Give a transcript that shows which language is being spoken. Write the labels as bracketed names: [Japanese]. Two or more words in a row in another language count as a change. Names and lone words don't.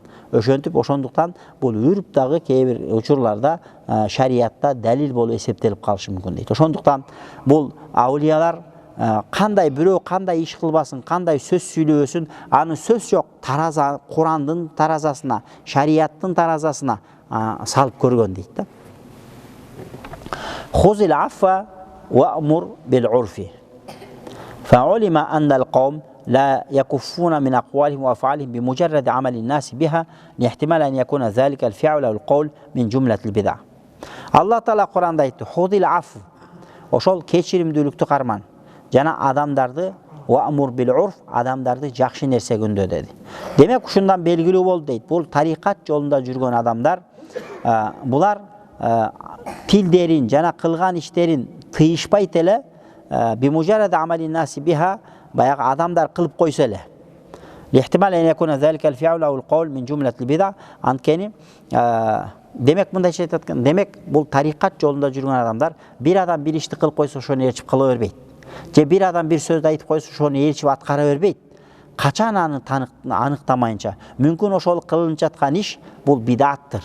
[Kyrgyz] Ошондуктан бул үрп дагы кээ бир учурларда шариятта далил болуп эсептелип калышы мүмкүн дейт. Ошондуктан бул аулиялар кандай бирөө кандай иш кылбасын, кандай сөз сүйлөбөсүн, аны сөз жок тараза, Курандын таразасына, шарияттын таразасына салып көргөн дейт да. [Arabic] خذ العفو وأمر بالعرف. فعلم أن القوم لا يكفون من أقوالهم وأفعالهم بمجرد عمل الناس بها لاحتمال أن يكون ذلك الفعل أو القول من جملة البدع. الله تعالى [Kyrgyz] Kur'an'da aytты: [Arabic] "خذ العفو", [Kyrgyz] ошол кечиримдүүлүктү карман. Жана адамдарды [Arabic] وأمر بالعرف, [Kyrgyz] адамдарды жакшы нерсе күндө деди. Демек ушундан белгилүү болду дейт. Бул тарикат жолунда жүргөн адамдар, булар тилдерин жана кылган иштерин тыйышпайт эле, [Arabic] بمجرد عمل الناس بها, [Kyrgyz] баягы адамдар кылып койсо эле. [Arabic] لاحتمال أن يكون ذلك الفعل أو القول من جملة البدع. [Kyrgyz] Анткени демек мындайча айтат экен, демек бул тарикат жолунда жүргөн адамдар бир адам бир ишти кылып койсо ошону ээрчип кыла бербейт. Же бир адам бир сөздү айтып койсо ошону ээрчип аткара бербейт. Качан аны аныктамайынча, мүмкүн ошол кылынып жаткан иш бул бидаттыр.